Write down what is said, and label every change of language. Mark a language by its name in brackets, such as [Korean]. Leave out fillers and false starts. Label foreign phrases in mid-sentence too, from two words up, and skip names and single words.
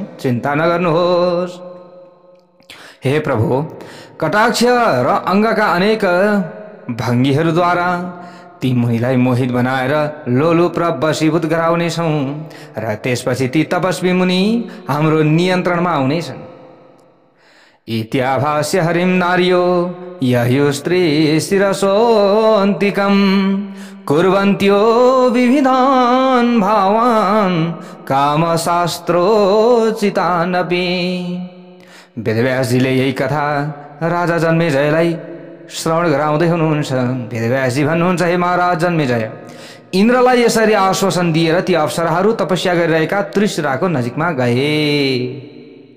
[Nepali] चिन्ता नगर्नुहोस्। हे प्रभु, कटाक्ष र अङ्गका अनेक भङ्गीहरूद्वारा ती मुनिलाई मोहित बनाएर लोलुप र वशीभूत गराउनेछौँ र त्यसपछि ती तपस्वी मुनि हाम्रो नियन्त्रणमा आउनेछन्। [Sanskrit] इत्याभास्य हरिम नार्यो यह्यो स्त्री शिरसोऽन्तिकम् कुर्वन्त्यो विविधान् भावान् कामशास्त्रोचितानपि। [Nepali] वेदव्यासजीले यही कथा राजा जन्मेजयलाई श्रवण गराउँदै हुनुहुन्छ। वेदव्यासजी भन्नुहुन्छ, हे महाराज जन्मेजय, इन्द्रलाई यसरी आश्वासन दिएर ती अप्सराहरू तपस्या गरिरहेका त्रिशिराको नजिकमा गए।